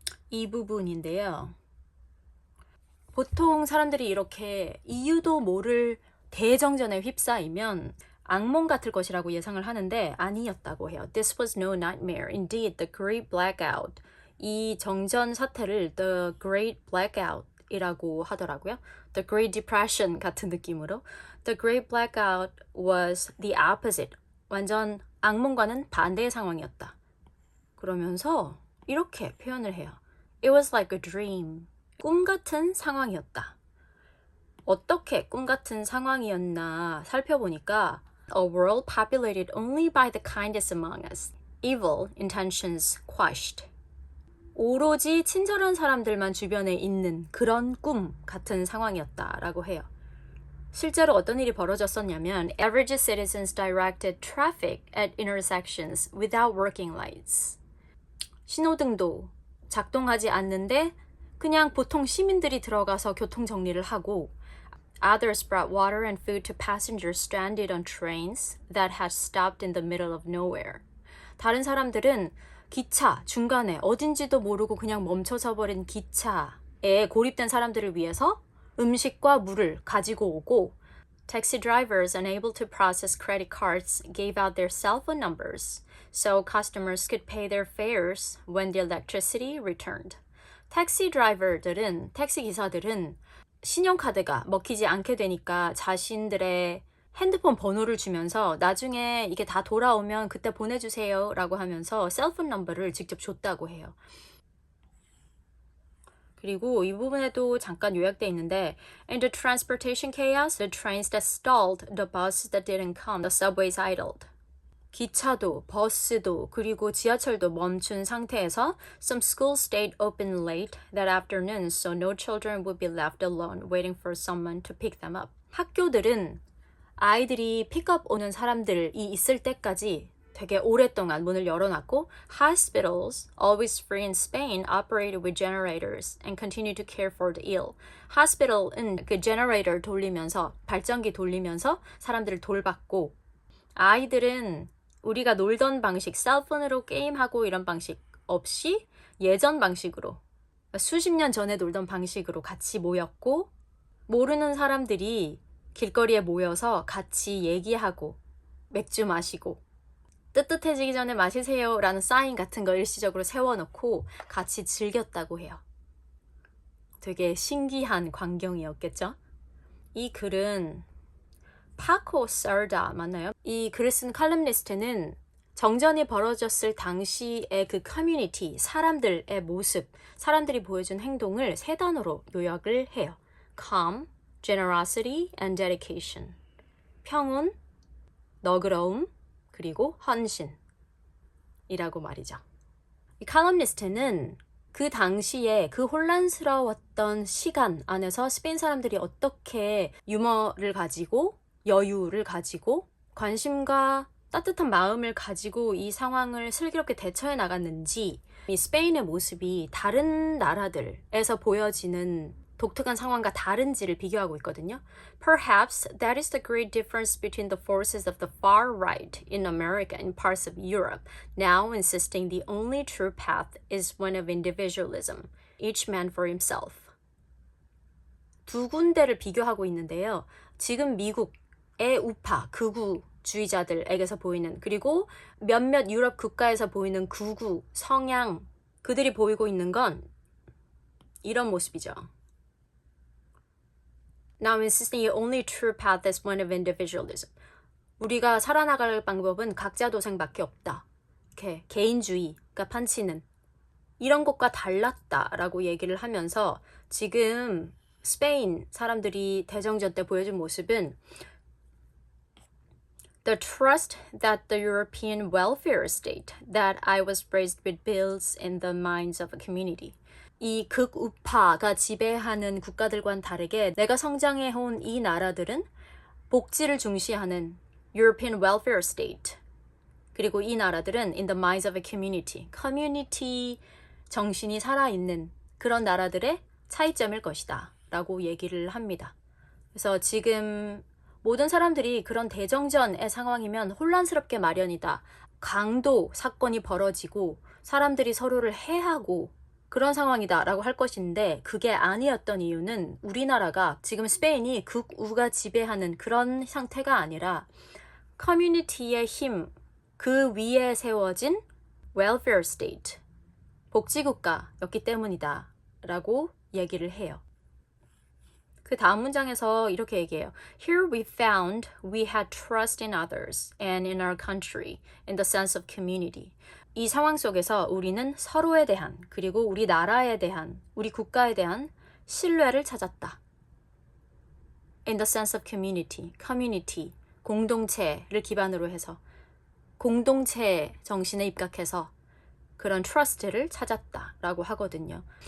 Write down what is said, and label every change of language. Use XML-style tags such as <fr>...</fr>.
<ko>이 부분인데요. 보통 사람들이 이렇게 이유도 모를 대정전에 휩싸이면 악몽 같을 것이라고 예상을 하는데 아니었다고 해요.</ko> <en>This was no nightmare. Indeed, the Great Blackout.</en> <ko>이 정전 사태를</ko> <en>The Great Blackout</en> <ko>이라고 하더라고요.</ko> <en>The Great Depression</en> <ko>같은 느낌으로.</ko> <en>The Great Blackout was the opposite.</en> <ko>완전 악몽과는 반대의 상황이었다. 그러면서 이렇게 표현을 해요.</ko> <en>It was like a dream.</en> <ko>꿈 같은 상황이었다. 어떻게 꿈 같은 상황이었나 살펴보니까</ko> <en>A world populated only by the kindest among us. Evil intentions quashed.</en> <ko>오로지 친절한 사람들만 주변에 있는 그런 꿈 같은 상황이었다라고 해요. 실제로 어떤 일이 벌어졌었냐면</ko> <en>Average citizens directed traffic at intersections without working lights.</en> <ko>신호등도 작동하지 않는데 그냥 보통 시민들이 들어가서 교통 정리를 하고</ko> <en>Others brought water and food to passengers stranded on trains that had stopped in the middle of nowhere.</en> <ko>다른 사람들은 기차 중간에 어딘지도 모르고 그냥 멈춰서 버린 기차에 고립된 사람들을 위해서 음식과 물을 가지고 오고</ko> <en>Taxi drivers unable to process credit cards gave out their cell phone numbers so customers could pay their fares when the electricity returned.</en> <ko>택시 드라이버들은, 택시 기사들은 신용카드가 먹히지 않게 되니까 자신들의 핸드폰 번호를 주면서 나중에 이게 다 돌아오면 그때 보내주세요 라고 하면서 셀폰 넘버를 직접 줬다고 해요. 그리고 이 부분에도 잠깐 요약되어 있는데</ko> <en>In the transportation chaos, the trains that stalled, the buses that didn't come, the subways idled.</en> <ko>기차도, 버스도, 그리고 지하철도 멈춘 상태에서</ko> <en>Some schools stayed open late that afternoon so no children would be left alone waiting for someone to pick them up.</en> <ko>학교들은 아이들이 픽업 오는 사람들이 있을 때까지 되게 오랫동안 문을 열어놨고</ko> <en>Hospitals, always free in Spain, operated with generators and continued to care for the ill.</en> <ko>Hospital은 그 generator 돌리면서, 발전기 돌리면서 사람들을 돌봤고 아이들은 우리가 놀던 방식, 셀폰으로 게임하고 이런 방식 없이 예전 방식으로 수십 년 전에 놀던 방식으로 같이 모였고 모르는 사람들이 길거리에 모여서 같이 얘기하고 맥주 마시고 뜨뜻해지기 전에 마시세요 라는 사인 같은 거 일시적으로 세워놓고 같이 즐겼다고 해요. 되게 신기한 광경이었겠죠? 이 글은 파코 서다 맞나요? 이 글을 쓴 칼럼니스트는 정전이 벌어졌을 당시의 그 커뮤니티, 사람들의 모습, 사람들이 보여준 행동을 세 단어로 요약을 해요.</ko> <en>Calm, generosity, and dedication.</en> <ko>평온, 너그러움, 그리고 헌신이라고 말이죠. 이 칼럼니스트는 그 당시에 그 혼란스러웠던 시간 안에서 스페인 사람들이 어떻게 유머를 가지고 여유를 가지고 관심과 따뜻한 마음을 가지고 이 상황을 슬기롭게 대처해 나갔는지 이 스페인의 모습이 다른 나라들에서 보여지는 독특한 상황과 다른지를 비교하고 있거든요.</ko> <en>Perhaps that is the great difference between the forces of the far right in America and parts of Europe, now insisting the only true path is one of individualism, each man for himself.</en> <ko>두 군데를 비교하고 있는데요. 지금 미국의 우파, 극우주의자들에게서 보이는, 그리고 몇몇 유럽 국가에서 보이는 극우, 성향, 그들이 보이고 있는 건 이런 모습이죠.</ko> <en>Now insisting the only true path is one of individualism.</en> <ko>우리가 살아나갈 방법은 각자 도생밖에 없다. 이렇게 개인주의가 판치는 이런 것과 달랐다라고 얘기를 하면서 지금 스페인 사람들이 대정전 때 보여준 모습은</ko> <en>The trust that the European welfare state that I was raised with builds in the minds of a community.</en> <ko>이 극우파가 지배하는 국가들과는 다르게 내가 성장해온 이 나라들은 복지를 중시하는</ko> <en>European welfare state.</en> <ko>그리고 이 나라들은</ko> <en>in the minds of a community.</en> <ko>커뮤니티 정신이 살아있는 그런 나라들의 차이점일 것이다. 라고 얘기를 합니다. 그래서 지금 모든 사람들이 그런 대정전의 상황이면 혼란스럽게 마련이다. 강도 사건이 벌어지고 사람들이 서로를 해하고 그런 상황이다 라고 할 것인데 그게 아니었던 이유는 우리나라가 지금 스페인이 극우가 지배하는 그런 상태가 아니라 커뮤니티의 힘, 그 위에 세워진 welfare state, 복지국가였기 때문이다 라고 얘기를 해요. 그 다음 문장에서 이렇게 얘기해요.</ko> <en>Here we found we had trust in others and in our country in the sense of community.</en> <ko>이 상황 속에서 우리는 서로에 대한 그리고 우리 나라에 대한 우리 국가에 대한 신뢰를 찾았다.</ko> <en>In the sense of community, community,</en> <ko>공동체를 기반으로 해서 공동체 정신에 입각해서 그런 trust를 찾았다라고 하거든요.</ko>